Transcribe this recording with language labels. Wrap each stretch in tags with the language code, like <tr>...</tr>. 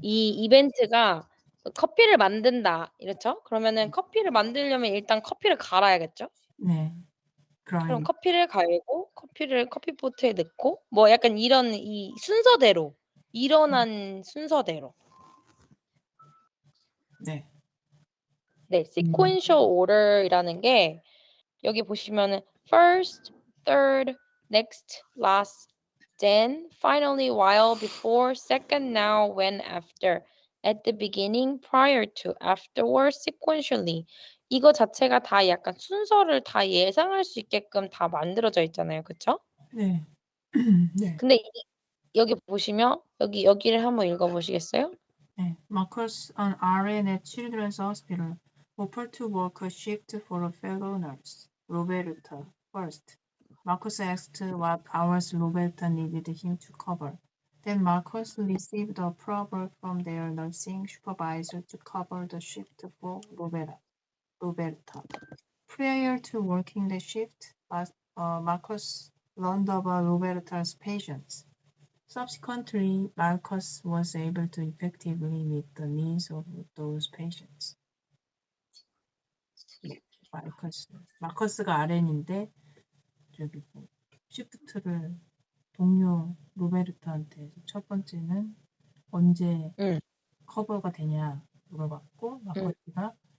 <ko>이 이벤트가 커피를 만든다 이렇죠? 그러면은 커피를 만들려면 일단 커피를 갈아야겠죠? 네, 그럼</ko> <en>grind.</en> <ko>커피를 갈고 커피를 커피포트에 넣고 뭐 약간 이런 이 순서대로 일어난 순서대로 네, 네,</ko> <en>sequential order이라는</en> <ko>게 여기 보시면은</ko> <en>first, third, next, last, then, finally, while, before, second, now, when, after, at the beginning, prior to, afterwards, sequentially.</en> <ko>이거 자체가 다 약간 순서를 다 예상할 수 있게끔 다 만들어져 있잖아요. 그쵸? 네, 네. 근데 여기 보시면 여기를 한번 읽어 보시겠어요? 네.</ko> <en>Marcus, an RN at Children's Hospital, offered to work a shift for a fellow nurse, Roberta, first. Marcus asked what hours Roberta needed him to cover. Then Marcus received approval from their nursing supervisor to cover the shift for Roberta. Prior to working the shift, Marcus learned about Roberta's patients. Subsequently, Marcus was able to effectively meet the needs of those patients.</en> <ko>마커스가 RN인데 저기 시프트를 동료 로베르타한테 첫 번째는 언제 커버가 되냐 물어봤고 마커스가</ko>